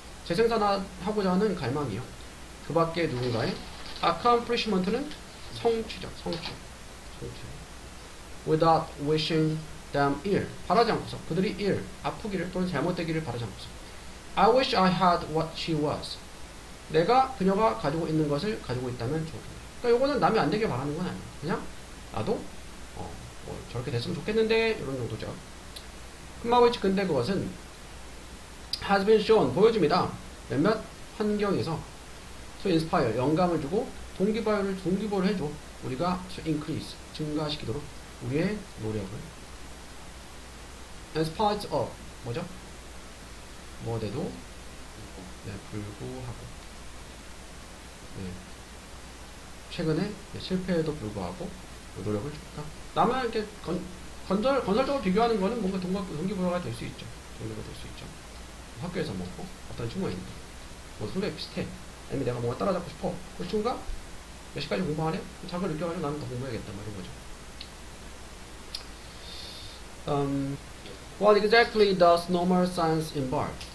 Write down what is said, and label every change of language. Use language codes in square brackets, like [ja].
[ko] 재생산하고자 하는 갈망이요. 그 밖에 누군가의 accomplishment는 성취죠. 성취. [en] without wishing them ill. [ko] 바라지 않고서. 그들이 ill, 아프기를 또는 잘못되기를 바라지 않고서. [en] I wish I had what she was. [ko] 내가 그녀가 가지고 있는 것을 가지고 있다면 좋겠다. 그러니까 요거는 남이 안 되길 바라는 건 아니에요. 그냥 나도 뭐 저렇게 됐으면 좋겠는데 이런 정도죠. 흠마위치 근데 그것은 [en] has been shown [ko] 보여줍니다. 몇몇 환경에서 [en] to inspire [ko] 영감을 주고 동기부여를 해줘. 우리가 [en] to increase [ko] 증가시키도록 우리의 노력을 [en] in spite of [ko] 뭐죠? 뭐래도 네, 불구하고 네. 최근에 실패에도 불구하고 노력을 줍니다. 남을 이렇게 건설적으로 비교하는 거는 뭔가 동기부여가 될 수 있죠. 동기부여가 될 수 있죠. 학교에서 뭐 어떤 친구가 있는데 뭐 성적이 비슷해. 아니면 내가 뭔가 따라잡고 싶어. 그 친구가 몇 시까지 공부하래? 자극을 느껴가지고 나는 더 공부해야겠다. 뭐 이런 거죠. [en] What exactly does normal science involve?